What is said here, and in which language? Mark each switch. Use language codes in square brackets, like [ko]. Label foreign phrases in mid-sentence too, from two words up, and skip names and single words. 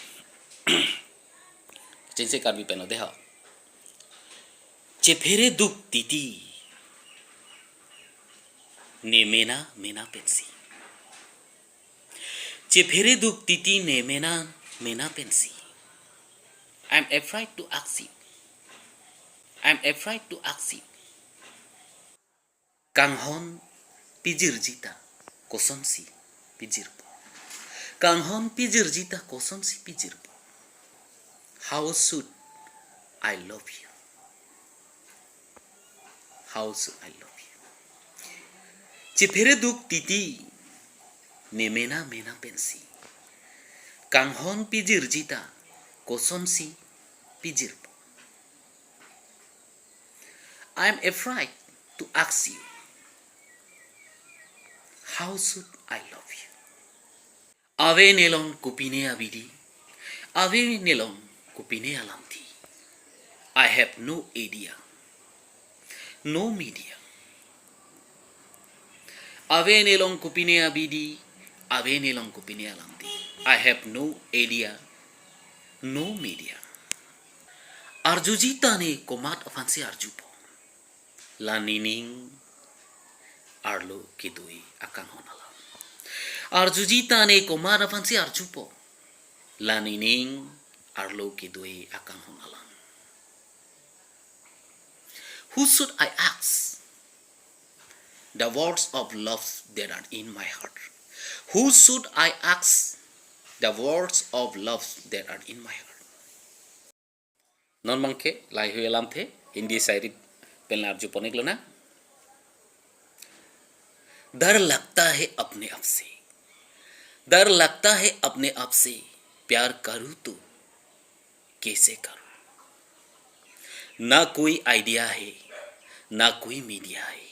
[mjw] chense Karbi pen de ha Chephereduk titi ne mena pensi Chephereduk titi ne mena pensi [en] I'm afraid to ask you [mjw] Kanghon pijirjita kosonsi pijirpo Kanghon pijirjita kosonsi pijirpo [en] How should I love you [mjw] Chephereduk titi ne mena pensi Kanghon pijirjita kosonsi pijirpo [en] I'm afraid to ask you How should I love you [mjw] Ave nelong kupine abidi Ave nelong kupine alamti [en] I have no idea No media [mjw] Ave nelong kupine abidi Ave nelong kupine alamti [en] I have no idea No media [mjw] Arjujita ne komat afansi arjupo Lanining arlo kidui akan honala Arjujita ne komat afansi arjupo Lanining arlo kidui akan honala [en] Who should I ask the words of love that are in my heart Who should I ask the words of love that are in my heart [mjw] Non mangke lai hui alam the Hindi sairi pelna arju ponik lo na [hi] डर लगता है अपने आप से प्यार करूं तो कैसे करूं ना कोई आइडिया है ना कोई मीडिया